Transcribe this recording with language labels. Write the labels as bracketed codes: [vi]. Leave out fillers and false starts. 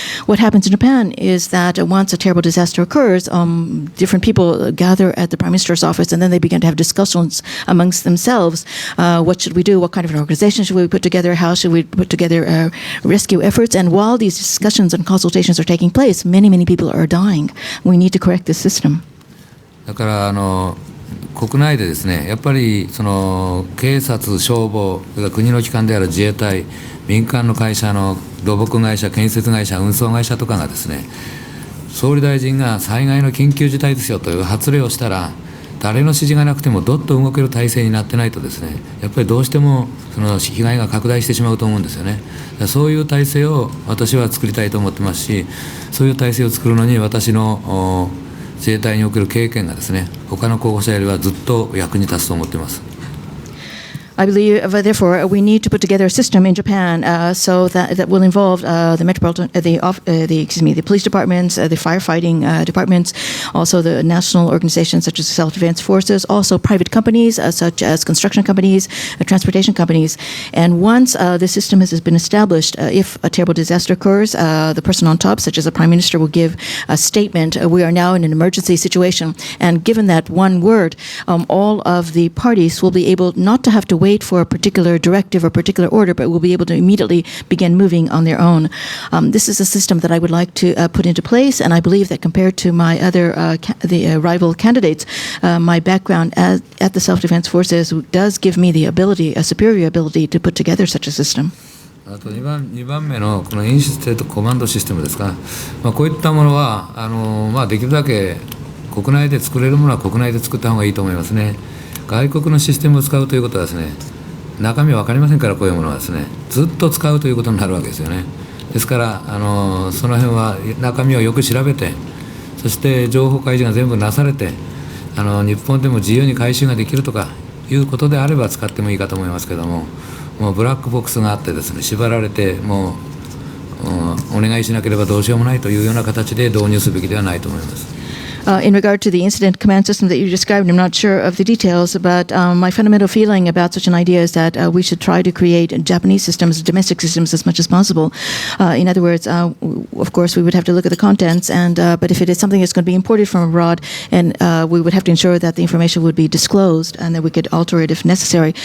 [en] What happens in Japan is that once a terrible disaster occurs, different people gather at the Prime Minister's office and then they begin to have discussions amongst themselves. What should we do? What kind of an organization should we put together? How should we put together rescue efforts? And while these discussions and consultations are taking place, many, many people are dying. We need to correct this system. [ja] だから国内でですね、やっぱりその警察、消防、それから国の機関である自衛隊、民間の会社の土木会社、建設会社、運送会社とかがですね、総理大臣が災害の緊急事態ですよという発令をしたら、誰の指示がなくてもどっと動ける体制になってないとですね、やっぱりどうしてもその被害が拡大してしまうと思うんですよね。そういう体制を私は作りたいと思ってますし、そういう体制を作るのに私の自衛隊における経験がですね、他の候補者よりはずっと役に立つと思っています。 [en] I believe, therefore, we need to put together a system in Japan so that will involve the metropolitan, the police departments, the firefighting departments, also the national organizations such as self-defense forces, also private companies such as construction companies, transportation companies. And once the system has been established, if a terrible disaster occurs, the person on top, such as the Prime Minister, will give a statement. We are now in an emergency situation. And given that one word, all of the parties will be able not to have to wait for a particular directive or particular order, but will be able to immediately begin moving on their own. This is a system that I would like to put into place, and I believe that compared to my other rival candidates, my background at the self-defense forces does give me the ability, a superior ability, to put together such a system. [ja] あと2番目のこのインステートコマンドシステムですか、こういったものはできるだけ国内で作れるものは国内で作った方がいいと思いますね。外国のシステムを使うということはですね、中身は分かりませんから、こういうものはですね、ずっと使うということになるわけですよね。ですからその辺は中身をよく調べて、そして情報開示が全部なされて、日本でも自由に回収ができるとかいうことであれば使ってもいいかと思いますけども、もうブラックボックスがあってですね、縛られてもうお願いしなければどうしようもないというような形で導入すべきではないと思います。 [en] In regard to the incident command system that you described, I'm not sure of the details, but my fundamental feeling about such an idea is that we should try to create Japanese systems, domestic systems, as much as possible. In other words, of course, we would have to look at the contents, but if it is something that's going to be imported from abroad, and we would have to ensure that the information would be disclosed and that we could alter it if necessary.